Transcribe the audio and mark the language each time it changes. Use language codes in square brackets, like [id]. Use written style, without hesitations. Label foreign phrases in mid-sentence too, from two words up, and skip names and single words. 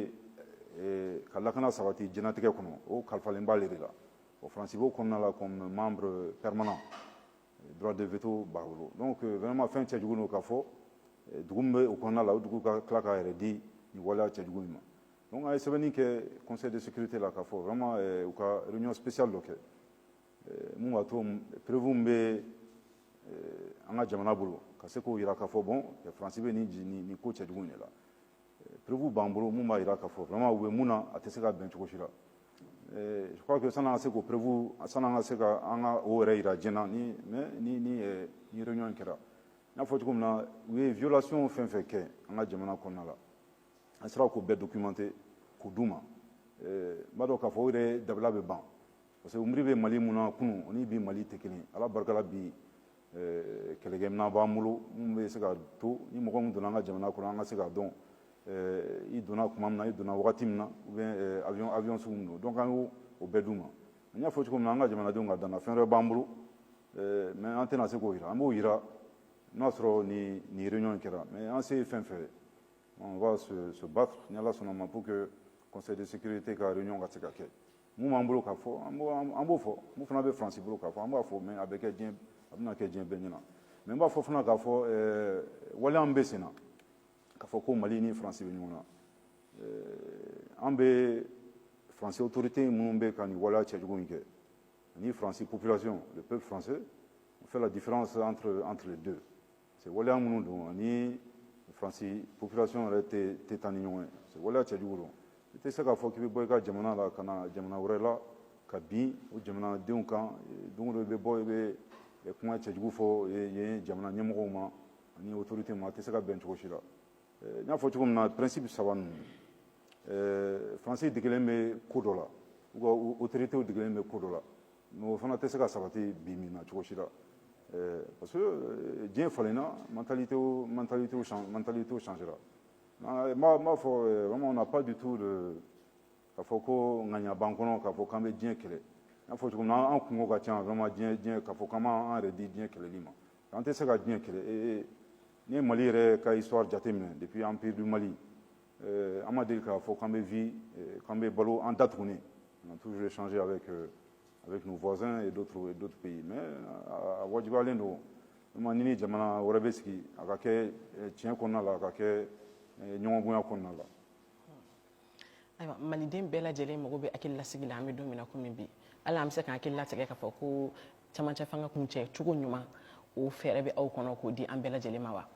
[bm] bɛ ka lakana sabati diɲɛlatigɛ kɔnɔ o kalifalen b'ale de la o Faransi b'o kɔnɔna la [fr] comme membre permanent droit de veto [bm] b'a bolo [fr] donc vraiment [bm] fɛn cɛjugu don k'a fɔ dugu min bɛ o kɔnɔna la o dugu ka tila k'a yɛrɛ di nin waleya cɛjugu in ma donc a ye sɛbɛnni kɛ Conseil de sécurité la k'a fɔ vraiment u ka [fr] réunion spéciale [bm] dɔ kɛ mun b'a to prévu min bɛ an ka jamana bolo ka se k'o jira k'a fɔ bon Faransi bɛ nin ko cɛjugu in de la prévu b'an bolo mun b'a jira k'a fɔ vraiment u bɛ mun na a tɛ se ka bɛn cogo si la [fr] je crois que [bm] san'an ka se k'o prévu san'an ka se ka an ka o yɛrɛ jira diɲɛ na ni réunion in kɛra n y'a fɔ cogo min na u ye violation fɛn fɛn kɛ an ka jamana kɔnɔna la an sera k'o bɛɛ documenté k'o d'u ma n b'a dɔn k'a fɔ o yɛrɛ dabila bɛ ban [fr] parce que [bm] u miiri bɛ Mali mun na kunun o ni bi Mali tɛ kelen ala barika la bi kɛlɛkɛminɛn b'an bolo mun bɛ se ka to ni mɔgɔ min donna an ka jamana kɔnɔ an ka se k'a dɔn i donna tuma min na i donna wagati min na [fr] ou bien [bm] avion sugu min don donc an y'o bɛɛ d'u ma n y'a fɔ cogo min na an ka jamanadenw ka danna fɛn wɛrɛ b'an bolo mais an tɛna se k'o jira an b'o jira n'a sɔrɔ ni réunion in kɛra mais an se ye fɛn fɛn [fr] on va se battre [bm] ni ala sɔnna ma [fr] pour que Conseil de sécurité [bm] ka réunion ka se ka kɛ mun b'an bolo k'a fɔ an b'o fɔ mun fana bɛ Faransi bolo k'a fɔ an b'a fɔ mais a bɛna kɛ diɲɛ bɛɛ ɲɛna mais n b'a fɔ fana k'a fɔ waleya min bɛ sen na k'a fɔ ko Mali ni Faransi bɛ ɲɔgɔn na an bɛ Faransi autorité minnu bɛ ka nin waleya cɛjugu in kɛ ani Faransi population [fr] le peuple français on fait la différence entre les deux c'est [bm] waleya minnu don ani Faransi population yɛrɛ tɛ taa ni ɲɔgɔn ye c'est waleya cɛjugu don i tɛ se k'a fɔ k'i bɛ bɔ i ka jamana la ka na jamana wɛrɛ la ka bin o jamanadenw kan don o don i bɛ bɔ i bɛ kuma cɛjugu fɔ yen jamana ɲɛmɔgɔw ma ani autorité ma a tɛ se ka bɛn cogo si la n y'a fɔ cogo min na principe saba ninnu Faransi degelen bɛ ko dɔ la u ka autoritéw degelen bɛ ko dɔ la mais o fana tɛ se ka sabati bi min na cogo si la parce que diɲɛ falenna mentalitéw changera n b'a fɔ [fr] vraiment on n'a pas du tout [bm] k'a fɔ ko ŋaɲa b'an kɔnɔ k'a fɔ k'an bɛ diɲɛ kɛlɛ n y'a fɔ cogo min na an kungo ka ca vraiment diɲɛ k'a fɔ k'an b'an yɛrɛ di diɲɛ kɛlɛli ma an tɛ se ka diɲɛ kɛlɛ ni ye Mali yɛrɛ ka histoire jateminɛ [fr] depuis empire du Mali [bm] an ma deli k'a fɔ k'an bɛ balo an da tuguni [fr] on a toujours échangé avec nos voisins et d'autres pays [bm] mais a wajibiyalen don vraiment ni jamana wɛrɛ bɛ sigi a ka kɛ tiɲɛ kɔnɔna la a ka kɛ ɲɔgɔn bonya kɔnɔna la. Ayiwa maliden bɛɛ lajɛlen mago bɛ hakililasigi la an bɛ don min na komi bi hali an bɛ se ka hakili latigɛ k'a fɔ ko camancɛ fanga kun cɛ cogo ɲuman o fɛɛrɛ bɛ aw kɔnɔ k'o di an bɛɛ lajɛlen ma wa?